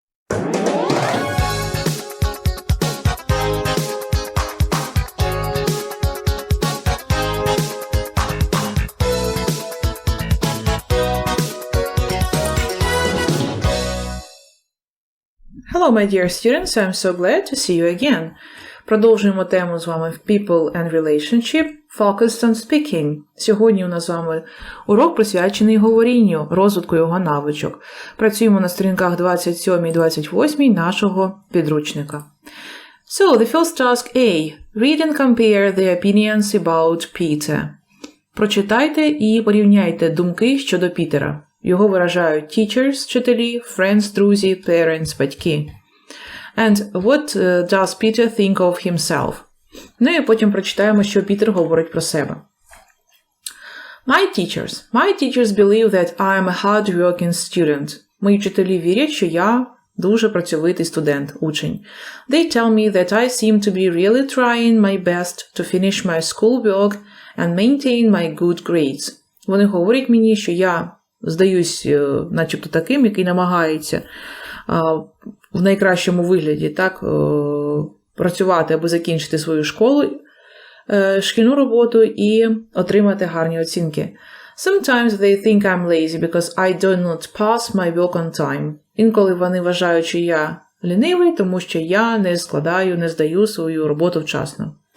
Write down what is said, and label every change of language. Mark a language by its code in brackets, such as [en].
[en] Hello, my dear students, I'm so glad to see you again. [uk] Продовжуємо тему з вами в [en] People and Relationship, Focused on Speaking. [uk] Сьогодні у нас з вами урок присвячений говорінню, розвитку його навичок. Працюємо на сторінках 27 і 28 нашого підручника. [en] So, the first task A. Read and compare the opinions about Peter. [uk] Прочитайте і порівняйте думки щодо Пітера. Його виражають teachers, вчителі, friends, друзі, parents, батьки. [en] And what does Peter think of himself? [uk] Ну і потім прочитаємо, що Пітер говорить про себе. [en] My teachers believe that I am a hard-working student. [uk] Мої вчителі вірять, що я дуже працьовитий студент, учень. [en] They tell me that I seem to be really trying my best to finish my schoolwork and maintain my good grades. [uk] Вони говорять мені, що я здаюсь начебто таким, який намагається в найкращому вигляді так, працювати, аби закінчити свою школу, шкільну роботу і отримати гарні оцінки. [en] Sometimes they think I'm lazy because I do not pass my work on time. [uk] Інколи вони вважають, що я лінивий, тому що я не здаю свою роботу вчасно.